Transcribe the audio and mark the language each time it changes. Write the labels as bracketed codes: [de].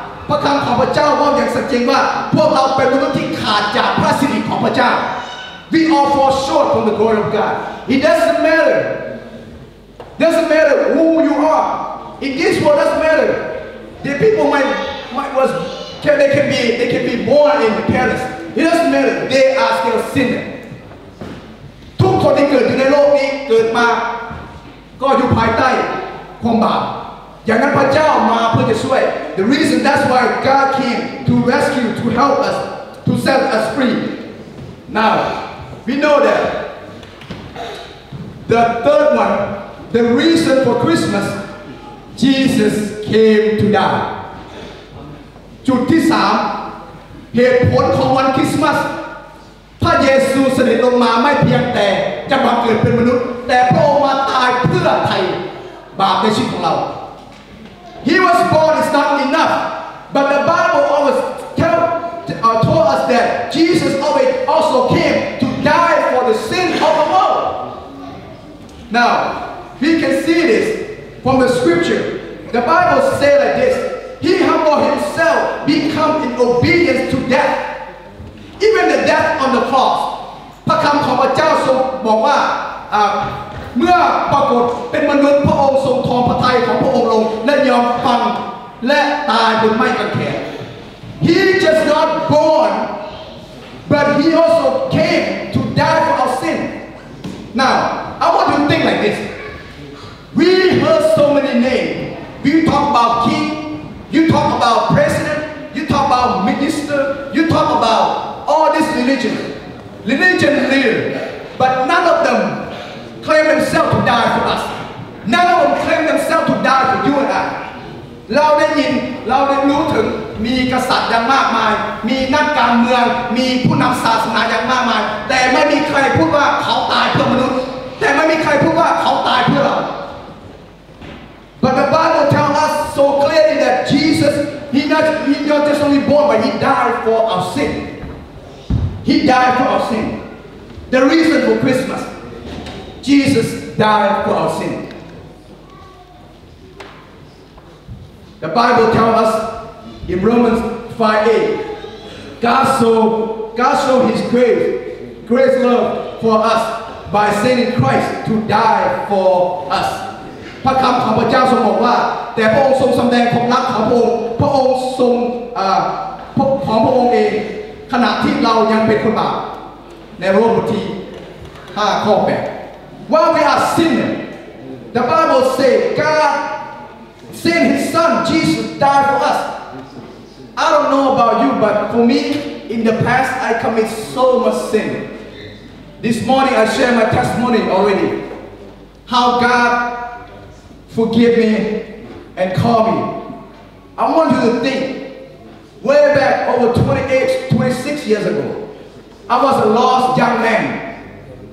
[th] พระคำของพระเจ้าว่าอย่างสัจจริงว่าพวกเราเป็นมนุษย์ที่ขาดจากพระสิริของพระเจ้า [en] We all fall short from the glory of God. It doesn't matter. Doesn't matter who you are. In this world, doesn't matter. The people they can be born in the palace. It doesn't matter. They are still sinners. [th] ทุกคนที่เกิดอยู่ในโลกนี้เกิดมาก็อยู่ภายใต้ความบาปอย่างนั้นพระเจ้ามาเพื่อจะช่วย [en] The reason that's why God came to rescue, to help us, to set us free. Now, we know that the third one, the reason for Christmas, Jesus came to die. [th] จุดที่สามเหตุผลของวันคริสต์มาสพระเยซูเสด็จลงมาไม่เพียงแต่จะมาเกิดเป็นมนุษย์แต่พระองค์มาตายเพื่อไถ่บาปในชีวิตของเรา [en] He was born is not enough, but the Bible always told us that Jesus always also came to die for the sin of the world. Now, we can see this from the scripture. The Bible says like this: He humbled himself, become in obedience to death, even the death on the cross. [th] พระคำของพระเจ้าทรงบอกว่าเมื่อปรากฏเป็นมนุษย์พระองค์ทรงทอพระทัยของพระองค์ลงและยอมฟังและตายบนไม้กางเขน [en] He just not born, but he also came to die for our sin. Now, I want you to think like this. We heard so many names. We talk about king, you talk about president, you talk about minister, you talk about all this religion leader, but none of them claim themselves to die for us. None of them claim themselves to die for you and I. [th] เราได้รู้ถึงมีกษัตริย์อย่างมากมายมีนักการเมืองมีผู้นำศาสนาอย่างมากมายแต่ไม่มีใครพูดว่าเขาตายเพื่อมนุษย์แต่ไม่มีใครพูดว่าเขาตายเพื่อเรา [en] But the Bible tells us so clearly that Jesus he not just only born but he died for our sin. He died for our sin. The reason for Christmas, Jesus died for our sin. The Bible tells us in Romans 5:8, God showed His great love for us by sending Christ to die for us. [th] พระคำของพระเจ้าทรงบอกว่าแต่พระองค์ทรงแสดงความรักของพระองค์ทรงของพระองค์เองขณะที่เรายังเป็นคนบาปในโรมบทที่5 ข้อ 8 [en] While we are sinners, the Bible says God sent His Son Jesus died for us. I don't know about you, but for me in the past I commit so much sin. This morning I share my testimony already. How God forgive me and call me. I want you to think. Way back over 26 years ago, I was a lost young man.